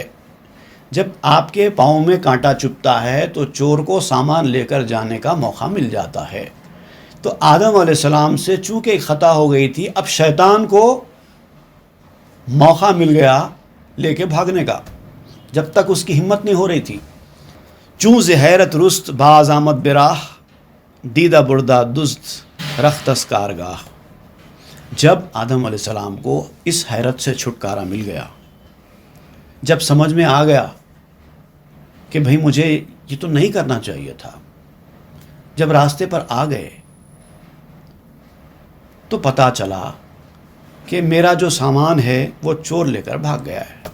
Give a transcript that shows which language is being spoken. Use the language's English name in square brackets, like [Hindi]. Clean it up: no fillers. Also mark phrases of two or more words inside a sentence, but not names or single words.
[Urdu] جب آپ کے پاؤں میں کانٹا چبھتا ہے تو چور کو سامان لے کر جانے کا موقع مل جاتا ہے۔ تو آدم علیہ السلام سے چونکہ ایک خطا ہو گئی تھی، اب شیطان کو موقع مل گیا لے کے بھاگنے کا، جب تک اس کی ہمت نہیں ہو رہی تھی۔ [Persian] چوں ز حیرت رست باز آمد براہ، دیدہ بردہ دزد رختس کارگاہ۔ [Urdu] جب آدم علیہ السلام کو اس حیرت سے چھٹکارا مل گیا، جب سمجھ میں آ گیا کہ بھئی مجھے یہ تو نہیں کرنا چاہیے تھا، جب راستے پر آ گئے تو پتہ چلا کہ میرا جو سامان ہے وہ چور لے کر بھاگ گیا ہے۔